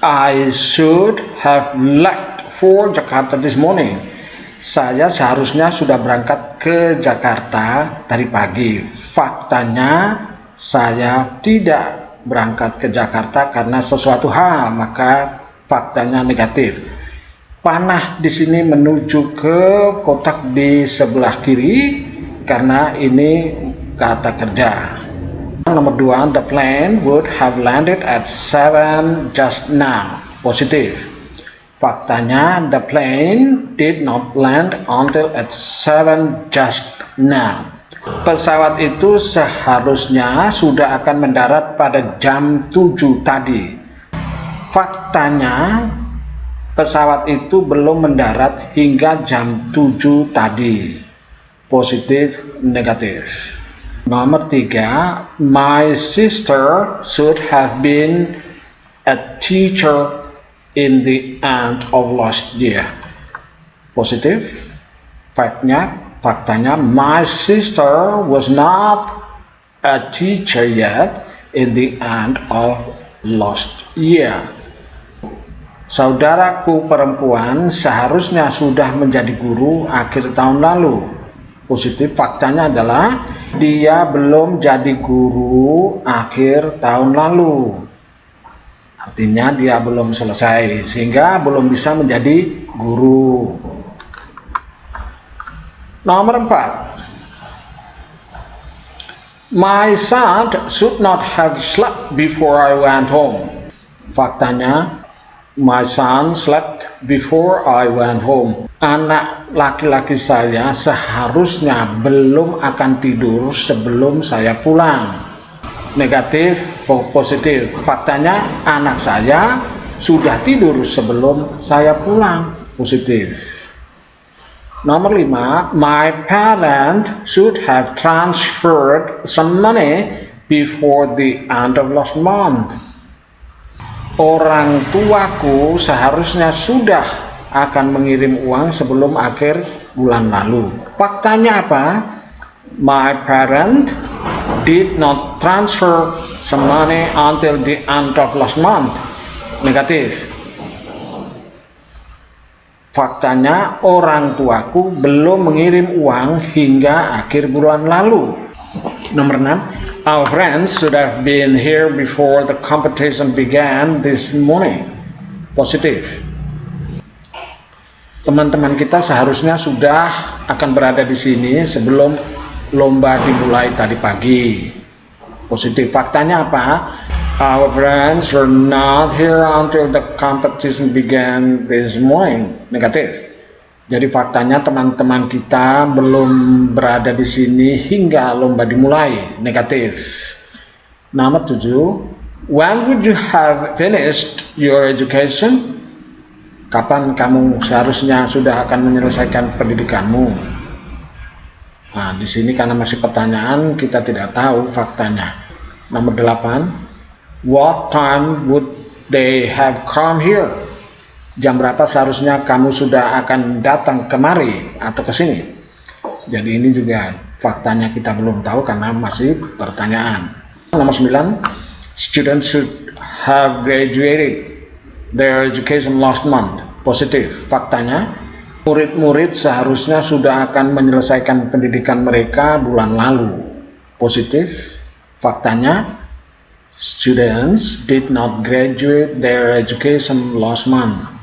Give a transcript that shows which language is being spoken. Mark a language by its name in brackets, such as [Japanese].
[English] I should have left for Jakarta this morning. [Indonesian] Saya seharusnya sudah berangkat ke Jakarta tadi pagi. Faktanya saya tidak berangkat ke Jakarta karena sesuatu hal, maka faktanya negatif. Panah di sini menuju ke kotak di sebelah kiri karena ini kata kerja. Nomor 2, [English] the plane would have landed at 7 just now. [Indonesian] Positif. Faktanya, [English] the plane did not land until at 7 just now. [Indonesian] Pesawat itu seharusnya sudah akan mendarat pada jam 7 tadi. Faktanya, Pesawat itu belum mendarat hingga jam 7 tadi. Positif, negatif. Nomor 3, [English] my sister should have been a teacher in the end of last year. [Indonesian] Positif. Faktanya, [English] my sister was not a teacher yet in the end of last year. [Indonesian] Saudaraku perempuan seharusnya sudah menjadi guru akhir tahun lalu. Positif. Faktanya adalah dia belum jadi guru akhir tahun lalu. Artinya dia belum selesai sehingga belum bisa menjadi guru. Nomor 4, [English] my son should not have slept before I went home. [Indonesian] Faktanya, [English] my son slept before I went home. [Indonesian] Anak laki-laki saya seharusnya belum akan tidur sebelum saya pulang. Negatif, positif. Faktanya, anak saya sudah tidur sebelum saya pulang. Positif. Nomor 5, [English] my parent should have transferred some money before the end of last month. [Indonesian] Orang tuaku seharusnya sudah akan mengirim uang sebelum akhir bulan lalu. Faktanya apa? [English] My parent did not transfer some money until the end of last month. [Indonesian] Negatif. Faktanya, orang tuaku belum mengirim uang hingga akhir bulan lalu. Nomor 6, [English] our friends should have been here before the competition began this morning. [Indonesian] Positif. Teman-teman kita seharusnya sudah akan berada di sini sebelum lomba dimulai tadi pagi. Positif. Faktanya apa? [English] Our friends were not here until the competition began this morning. [Indonesian] Negatif. Jadi faktanya teman-teman kita belum berada di sini hingga lomba dimulai. Negatif. Nomor 7, [English] when would you have finished your education? [Indonesian] Kapan kamu seharusnya sudah akan menyelesaikan pendidikanmu? Nah, di sini karena masih pertanyaan, kita tidak tahu faktanya. Nomor 8, [English] what time would they have come here? [Indonesian] Jam berapa seharusnya kamu sudah akan datang kemari atau ke sini? Jadi ini juga faktanya kita belum tahu karena masih pertanyaan. Nomor 9, [English] students should have graduated their education last month. [Indonesian] Positif. Faktanya, murid-murid seharusnya sudah akan menyelesaikan pendidikan mereka bulan lalu. Positif. Faktanya, [English] students did not graduate their education last month.